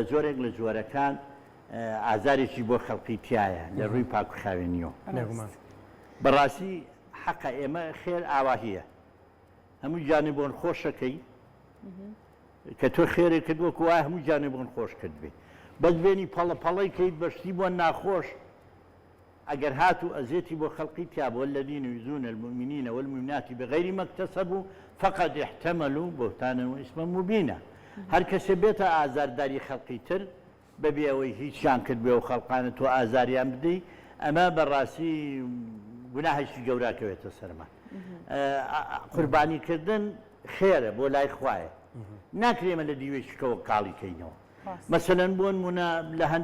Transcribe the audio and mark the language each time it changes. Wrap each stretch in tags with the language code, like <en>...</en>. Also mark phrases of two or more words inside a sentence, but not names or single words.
<ckb>جۆرێک لە جۆرەکان ئازارێکی بۆ خەڵقی تایە لە ڕووی پاک و خاوێنیەوە بەڕاستی حەقە ئێمە خێر ئاواهیە هەموو جانێ بۆن خۆشەکەی کە تۆ خێرێک کردووەکو وایە هەموو جانێ بۆن خۆش کرد بێ بەس بێنی پەڵەپەڵەی کەیت بەشتی بۆ ناخۆش ئەگەر هاتوو ئەزێتی بۆ خەڵقی تیا بۆ</ckb> <ar>الذین یؤذون المؤمنین والمؤمنات بغیر ما اکتسبوا فقد احتملوا بهتانا وإثما مبینا</ar> <ckb>هەر کەسێ بێتە ئازارداری خەڵقی تر بەبێ ئەوەی هیچیان کرد بێ و خەڵقانە تۆ ئازاریان بدەی ئەمە بەڕاستی گوناهێکی گەوراکەوێتە سەرمان قوربانیکردن خێرە بۆ لای خوایە ناکرێمە لە دیوێشکەوە کاڵی کەینەوە مەسەلەن بۆ نمونە لە</ckb>